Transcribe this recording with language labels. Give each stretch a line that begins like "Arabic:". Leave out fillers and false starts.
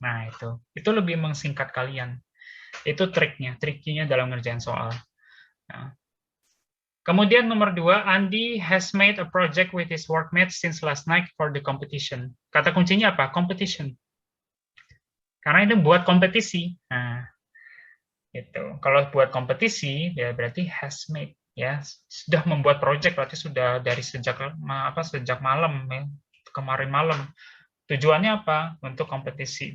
Indonesian: Nah, itu lebih mengsingkat kalian. Itu triknya dalam ngerjain soal. Nah. Kemudian nomor 2,
English: Andy has made a project with his workmates since last night for the competition.
Indonesian: Kata kuncinya apa? Competition. Karena itu buat kompetisi. Nah, itu. Kalau buat kompetisi, ya berarti has made. Ya, sudah membuat project, berarti sudah dari sejak malam ya. Kemarin malam. Tujuannya apa? Untuk kompetisi.